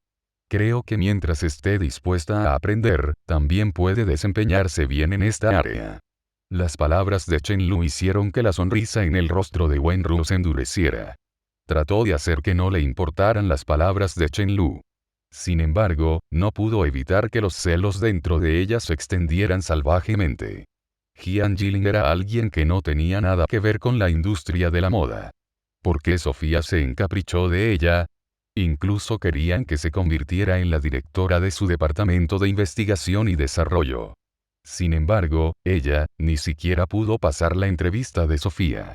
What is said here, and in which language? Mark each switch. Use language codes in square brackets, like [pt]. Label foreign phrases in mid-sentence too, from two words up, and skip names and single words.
[es] Creo que mientras esté dispuesta a aprender, también puede desempeñarse bien en esta área». Las palabras de Chen Lu hicieron que la sonrisa en el rostro de Wenruo se endureciera. Trató de hacer que no le importaran las palabras de Chen Lu. Sin embargo, no pudo evitar que los celos dentro de ella se extendieran salvajemente. Jian Jilin era alguien que no tenía nada que ver con la industria de la moda. ¿Por qué Sofía se encaprichó de ella? Incluso querían que se convirtiera en la directora de su departamento de investigación y desarrollo. Sin embargo, ella, ni siquiera pudo pasar la entrevista de Sofía.